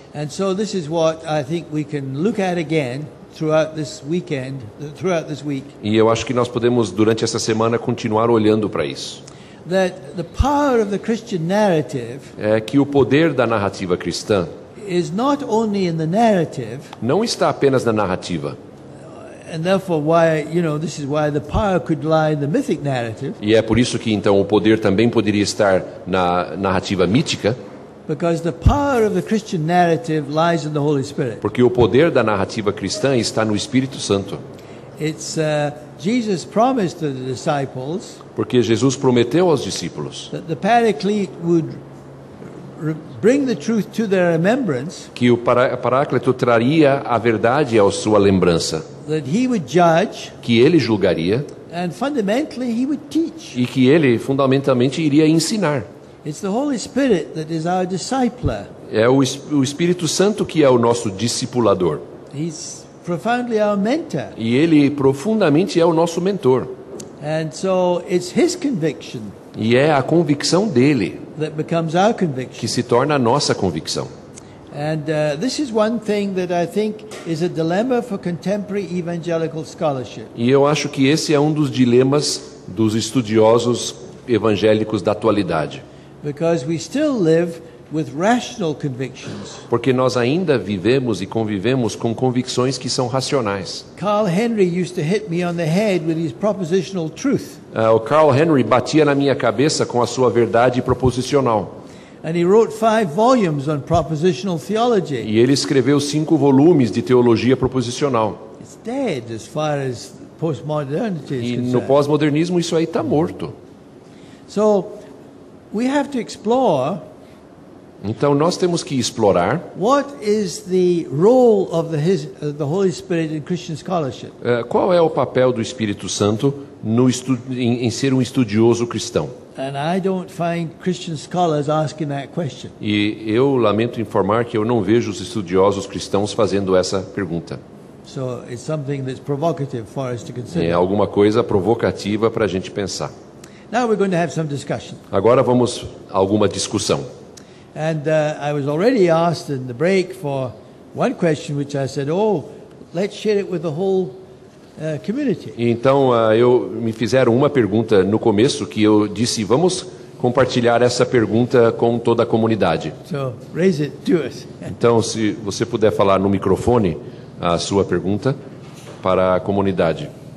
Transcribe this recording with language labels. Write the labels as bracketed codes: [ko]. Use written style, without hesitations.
[en] And so this is what I think we can look at again throughout this weekend, throughout this week, [pt] E eu acho que nós podemos, durante essa semana, continuar olhando para isso. [en] that the power of the Christian narrative [pt] É que o poder da narrativa cristã [en] is not only in the narrative, [pt] não está apenas na narrativa. [en] and therefore why, this is why the power could lie in the mythic narrative, [pt] E é por isso que, então, o poder também poderia estar na narrativa mítica, [en] because the power of the Christian narrative lies in the Holy Spirit. [pt] porque o poder da narrativa cristã está no Espírito Santo. [en] It's Jesus promised to the disciples [pt] Porque Jesus prometeu aos discípulos [en] that the Paraclete would bring the truth to their remembrance, [pt] que o Paráclito traria a verdade à sua lembrança, [en] that he would judge, [pt] que ele julgaria [en] and fundamentally he would teach. [pt] e que ele, fundamentalmente, iria ensinar. [en] It's the Holy Spirit that is our discipler. [pt] É o Espírito Santo que é o nosso discipulador. [en] He's profoundly our mentor. [pt] E ele profundamente é o nosso mentor. [en] And so it's his conviction [pt] E é a convicção dele [en] that becomes our conviction. [pt] que se torna a nossa convicção. [en] And this is one thing that I think is a dilemma for contemporary evangelical scholarship. [pt] E eu acho que esse é um dos dilemas dos estudiosos evangélicos da atualidade. [en] Because we still live with rational convictions. [pt] Porque nós ainda vivemos e convivemos com convicções que são racionais. [en] Carl Henry used to hit me on the head with his propositional truth. [pt] O Carl Henry batia na minha cabeça com a sua verdade proposicional. [en] And he wrote 5 volumes on propositional theology. [pt] E ele escreveu 5 volumes de teologia proposicional. [en] It's dead as far as postmodernity is [pt] E no [en] concerned. [pt] pós-modernismo isso aí está morto. [en] So we have to explore [pt] Então nós temos que explorar [en] what is the role of the Holy Spirit in Christian scholarship. [pt] qual é o papel do Espírito Santo em ser um estudioso cristão. [en] And I don't find Christian scholars asking that question. [pt] E eu lamento informar que eu não vejo os estudiosos cristãos fazendo essa pergunta. [en] So it's something that's provocative for us to [pt] É [en] consider. [pt] alguma coisa provocativa para a gente pensar. [en] Now we're going to have some discussion. [pt] Agora vamos a alguma discussão. [en] And I was already asked in the break for one question, which I said, let's share it with the whole community. [pt] E então me fizeram uma pergunta no começo que eu disse, vamos compartilhar essa pergunta com toda a comunidade. [en] So raise it to us. [pt] Então, se você puder falar no microfone a sua pergunta para a comunidade.